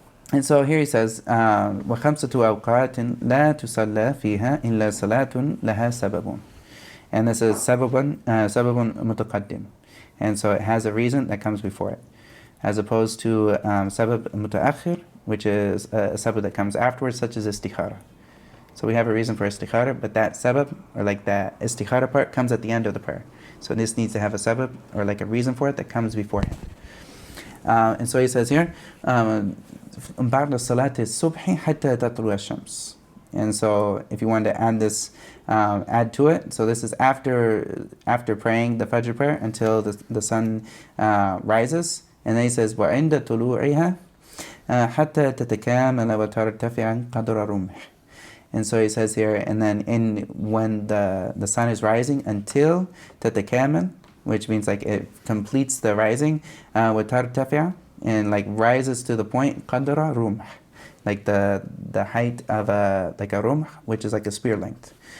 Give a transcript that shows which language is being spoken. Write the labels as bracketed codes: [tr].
[en] And so here he says, [ar] وَخَمْسَةُ أَوْقَاتٍ لَا تُصَلَّى فِيهَا إِلَّا صَلَاةٌ لَهَا سَبَبٌ. [en] And this is sababun mutaqaddim. And so it has a reason that comes before it. As opposed to sabab mutaakhir, which is a sabab that comes afterwards, such as istikhara. So we have a reason for istikhara, but that sabab, or like that istikhara part, comes at the end of the prayer. So this needs to have a sabab, or like a reason for it, that comes beforehand. And so he says here, [ar] بعد صلاة الصبح حتى تطلع الشمس. [en] And so if you wanted to add to it, so this is after praying the Fajr prayer until the sun rises. And then he says, [ar] وعند طلوعها حتى تتكامل وترتفع قدر رمح. [en] And so he says here, and then when the sun is rising until تتكامل, which means like it completes the rising, وترتفع, and like rises to the point [ar] qadra rumh, [en] like the height of a rumh, which is like a spear length.